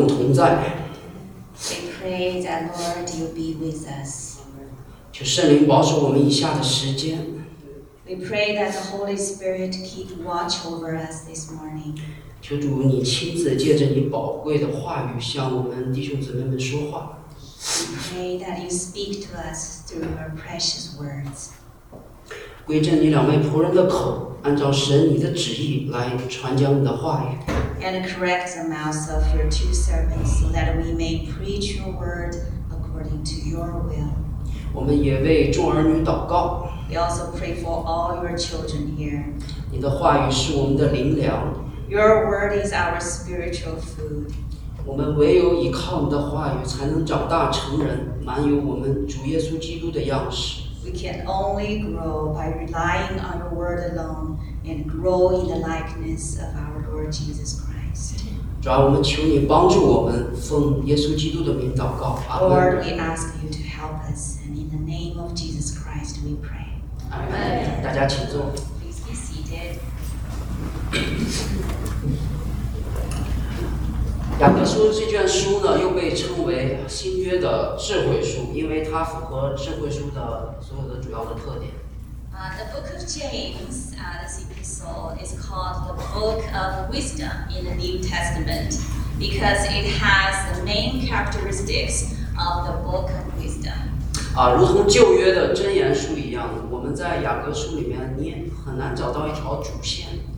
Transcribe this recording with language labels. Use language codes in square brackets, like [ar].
[en] We pray that Lord, you be with us. [zh] 求圣灵保守我们以下的时间。 [en] We pray that the Holy Spirit keep watch over us this morning. [zh] 求主你亲自借着你宝贵的话语向我们弟兄姊妹们说话。 [en] We pray that you speak to us through your precious words. [zh] 归正你两位仆人的口，按照神你的旨意来传讲你的话语。 [en] And correct the mouths of your two servants so that we may preach your word according to your will. [zh] 我们也为众儿女祷告。 [en] We also pray for all your children here. [zh] 你的话语是我们的灵粮。 [en] Your word is our spiritual food. [zh] 我们唯有依靠你的话语，才能长大成人，满有我们主耶稣基督的样式。 [en] We can only grow by relying on your word alone and grow in the likeness of our Lord Jesus Christ. [zh] 主啊，我们求你帮助我们，奉耶稣基督的名祷告。 [en] Lord, we ask you to help us, and in the name of Jesus Christ, we pray. [zh] Amen. 大家请坐。 [en] Please be seated. [zh] 雅各书这卷书呢，又被称为新约的智慧书，因为它符合智慧书的所有的主要的特点。 [en] The book of James, this epistle is called the book of wisdom in the New Testament because it has the main characteristics of the book of wisdom. [zh] 如同旧约的箴言书一样，我们在雅各书里面你很难找到一条主线。